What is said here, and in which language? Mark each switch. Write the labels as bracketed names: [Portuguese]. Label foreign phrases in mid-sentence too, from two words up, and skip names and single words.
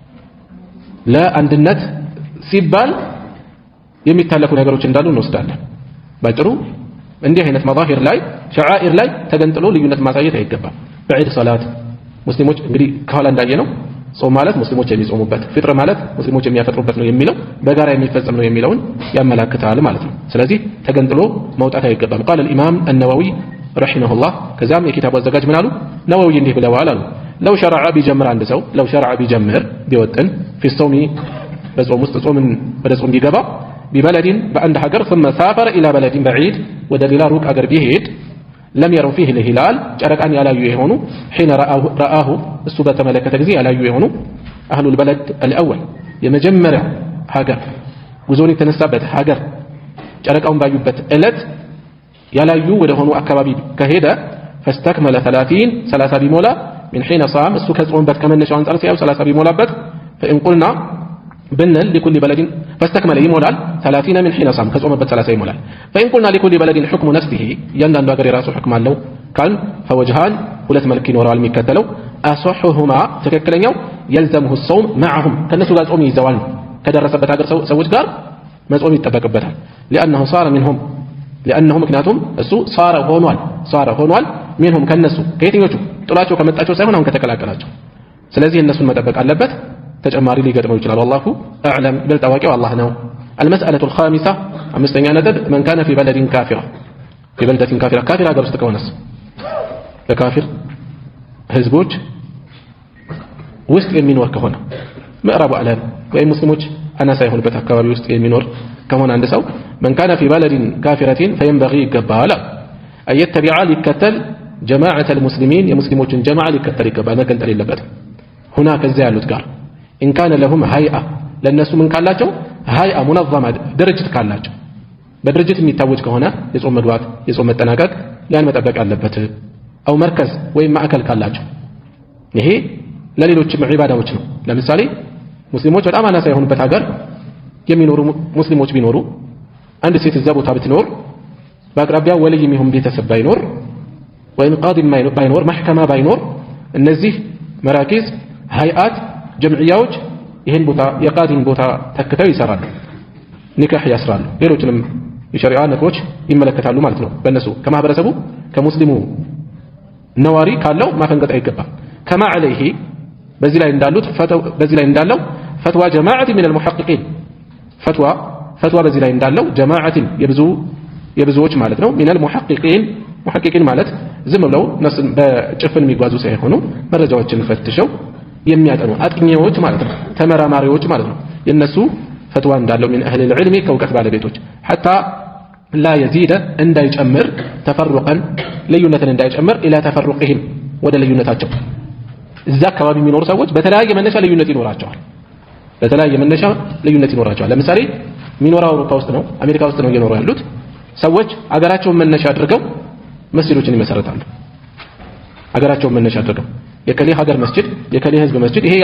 [Amharic] ለአንድነት ሲባል የሚታለፉ ነገሮች እንዳሉ እንወስዳለን። ባጭሩ እንዲህ አይነት መዛሂር ላይ ሸዓኢር ላይ ተገንጥሎ ልዩነት ማሳየት አይገባም። በዒድ ሰላት ሙስሊሞች እንግዲህ ከኋላ እንዳየነው ጾም ማለት ሙስሊሞች የሚጾሙበት፣ ፍጥር ማለት ሙስሊሞች የሚያፈጥሩበት ነው የሚለው በጋራ የሚፈጸም ነው የሚለውን ያመላክታል ማለት ነው። ስለዚህ ተገንጥሎ መውጣት አይገባም። ቃል [Arabic] الإمام النووي رحمه الله [Amharic] ከዛም የኪታቡ አዘጋጅ ምን አሉ? ነወዊ እንዲህ ብለዋል አሉ [Arabic] لو شرع [Amharic] ቢጀምር አንድ ሰው [Arabic] لو شرع [Amharic] ቢጀምር ቢወጥን [Arabic] في صومه [Amharic] በጾም ውስጥ ጾምን ወደ ጾም ቢገባ ቢበለድን በአንድ ሀገር [Arabic] ثم سافر إلى بلد بعيد [Amharic] ወደ ሌላ ሩቅ ሀገር ቢሄድ [Arabic] لم يروا فيه [Amharic] الهلال ጨረቃን ያላዩ የሆኑ ሒነ ረአሁ እሱ በተመለከተ ጊዜ ያላዩ የሆኑ አህሉ [Arabic] البلد الأول [Amharic] የመጀመሪያ ሀገር ጉዞን የተነሳበት ሀገር ጨረቃውን ባዩበት ዕለት ያላዩ ወደ ሆኑ አካባቢ ከሄደ فاستكمل 30 ቢሞላ [Arabic] من حين صام [Amharic] እሱ ከጾምበት ከመነሻው አንፃር ሲያዩ 30 ቢሞላበት فإن قلنا ብንል لكل بلد فاستكمل ይሞላል 30 من حين صام ከጾምበት 30 ይሞላል فإن قلنا لكل بلد حكم نفسه እያንዳንዱ ሀገር የራሱ ሕክም አለው ካል فوجهان ሁለት መልክ ይኖራል የሚከተለው أصحهما ትክክለኛው [Arabic] يلزمه الصوم معهم [Amharic] ከነሱ ጋር ጾም ይዘዋል ከደረሰበት ሀገር ሰዎች ጋር መጾም ይጠበቅበታል [Arabic] لأنه صار منهم لأنه [Amharic] ምክንያቱም እሱ صار ሆኗል منهم ከነሱ ከየትኞቹ ጥላቸው ከመጣቸው ሳይሆን አሁን ከተቀላቀላቸው ስለዚህ እነሱን መጠበቅ አለበት ተጨማሪ ሊገጥመው ይችላል [Arabic] والله اعلم بالتواقع [Amharic] الله ነው [Arabic] المسألة الخامسة [Amharic] አምስተኛ ነጥብ [Arabic] من كان في بلد كافرة في بلدة كافرة كافر [Amharic] ሀገር ውስጥ ከሆነስ በካፊር ህዝቦች ውስጥ የሚኖር ከሆነ ምዕራቡ ዓለም ወይም ሙስሊሞች አናሳ የሆኑበት አካባቢ ውስጥ የሚኖር ከሆነ አንድ ሰው [Arabic] من كان في بلد كافرة فينبغي [Amharic] ይገባል [Arabic] أن يتبع [Amharic] ሊከተል [Arabic] جماعة المسلمين [Amharic] የሙስሊሞችን ጀማዓ ሊከተል ይገባል መገንጠል የለበትም هناك ከዚያ ያሉት ጋር [Arabic] إن كان لهم هيئة [Amharic] ለነሱ ምን ካላቸው [Arabic] هيئة منظمة [Amharic] ድርጅት ካላቸው በድርጅት የሚታወጅ ከሆነ የጾም መግባት የጾም መጠናቀቅ ያን መጠበቅ አለበት [Arabic] أو مركز [Amharic] ወይም ማዕከል ካላቸው ይሄ ለሌሎችም ዒባዳዎች ነው ለምሳሌ ሙስሊሞች በጣም አናሳ የሆኑበት ሀገር የሚኖሩ ሙስሊሞች ቢኖሩ አንድ ሴት እዛ ቦታ ብትኖር በአቅራቢያው ወልይ የሚሆን ቤተሰብ ባይኖር ወይም ቃዲ ባይኖር ማህከማ ባይኖር እነዚህ መራኪዝ ሃይአት ጀምዕያዎች ይሄን ቦታ የቃዲን ቦታ ተክተው ይሰራሉ ኒካህ ያስራሉ ሌሎችንም የሸሪዓ ነጥቦች ይመለከታሉ ማለት ነው በእነሱ ከማህበረሰቡ ከሙስሊሙ ነዋሪ ካለው ማፈንገጥ አይገባም ከማ عليه በዚህ ላይ እንዳለው ፈትዋ ጀማዓት [Arabic] من المحققين [Amharic] ፈትዋ በዚህ ላይ እንዳለው ጀማዓት የብዙዎች ማለት ነው [Arabic] من المحققين محققين [Amharic] ማለት ዝም ብለው ነፍስን በጭፍን የሚጓዙ ሳይሆኑ መረጃዎችን ፈትሸው የሚያጠኑ አጥኚዎች ማለት ነው ተመራማሪዎች ማለት ነው የነሱ ፈትዋ እንዳለው [Arabic] من اهل العلم [Amharic] ከውቀት ባለቤቶች [Arabic] حتى لا يزيد [Amharic] እንዳይጨምር ተፈሩቀን ልዩነትን እንዳይጨምር [Arabic] الى تفرقهم [Amharic] ወደ ልዩነታቸው እዛ አካባቢ የሚኖሩ ሰዎች በተለያየ መነሻ ልዩነት ይኖራቸዋል ለምሳሌ የሚኖረው አውሮፓ ውስጥ ነው አሜሪካ ውስጥ ነው እየኖሩ ያሉት ሰዎች አገራቸውን መነሻ አድርገው መስጂዶችን ይመሰርታሉ አገራቸውን መነሻ አድርገው የከሌ ሀገር መስጂድ የከሌ ህዝብ መስጂድ ይሄ